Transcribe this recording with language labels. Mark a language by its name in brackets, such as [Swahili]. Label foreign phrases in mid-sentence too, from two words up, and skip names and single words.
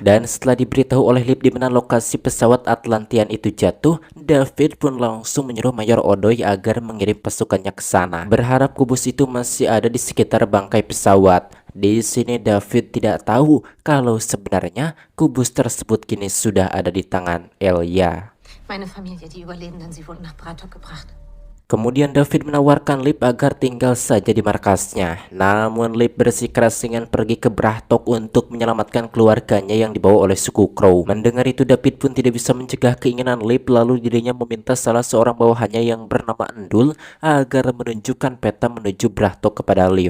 [Indonesian] Dan setelah diberitahu oleh Lip di mana lokasi pesawat Atlantian itu jatuh, David pun langsung menyuruh Mayor Odoy agar mengirim pasukannya ke sana, berharap kubus itu masih ada di sekitar bangkai pesawat. Di sini David tidak tahu kalau sebenarnya kubus tersebut kini sudah ada di tangan Elia. [German] Meine Familie, die Überlebenden, sie wurden nach Bratok gebracht. [Indonesian] Kemudian David menawarkan Lip agar tinggal saja di markasnya. Namun Lip bersikeras ingin pergi ke Brahtok untuk menyelamatkan keluarganya yang dibawa oleh suku Crow. Mendengar itu David pun tidak bisa mencegah keinginan Lip, lalu dirinya meminta salah seorang bawahannya yang bernama Endul agar menunjukkan peta menuju Brahtok kepada Lip.